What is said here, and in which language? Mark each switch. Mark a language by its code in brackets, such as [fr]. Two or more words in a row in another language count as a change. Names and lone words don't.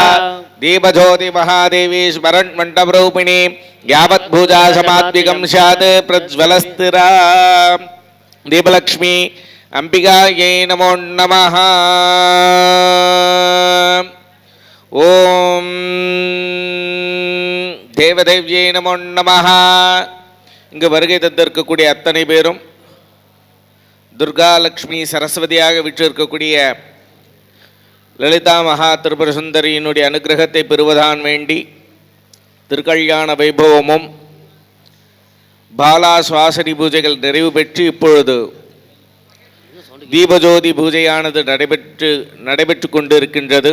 [sa] दीपज्योति महादेवी स्मरण मंडपरूपिणी यावद्भुजा समाद्विकं स्यात् प्रज्वलस्थिरा. दीपलक्ष्मी अंबिकायै नमो नमः. ओम देवदेव्यै नमो नमः. [ta] இங்கு வருகை தந்திருக்கக்கூடிய அத்தனை பேரும் துர்கா லக்ஷ்மி சரஸ்வதியாக விற்றிருக்கக்கூடிய லலிதா மகா திரிபுர சுந்தரியினுடைய அனுகிரகத்தை பெறுவதான் வேண்டி திருக்கல்யாண வைபவமும் பாலா சுவாசனி பூஜைகள் நிறைவு பெற்று இப்பொழுது தீபஜோதி பூஜையானது நடைபெற்று கொண்டு இருக்கின்றது.